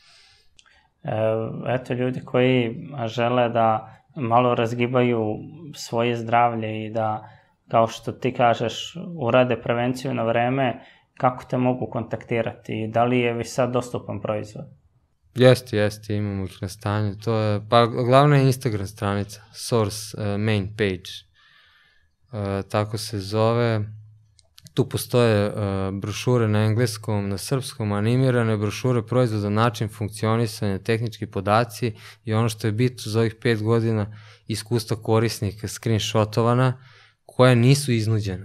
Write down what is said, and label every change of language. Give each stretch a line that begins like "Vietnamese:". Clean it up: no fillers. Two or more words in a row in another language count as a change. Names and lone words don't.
Serbian: Eto, ljudi koji žele da malo razgibaju svoje zdravlje i da, kao što ti kažeš, urade prevenciju na vreme, kako te mogu kontaktirati i da li je već sad dostupan proizvod? Jeste, imamo ih na stanju. Pa glavna je Instagram stranica,
English: Source main page,
Serbian: tako se zove. Tu postoje brošure na engleskom, na srpskom, animirane brošure, proizvoda, način funkcionisanja, tehnički podaci i ono što je bitno za ovih 5 godina iskustva korisnika screenshotovana, koja nisu iznuđena.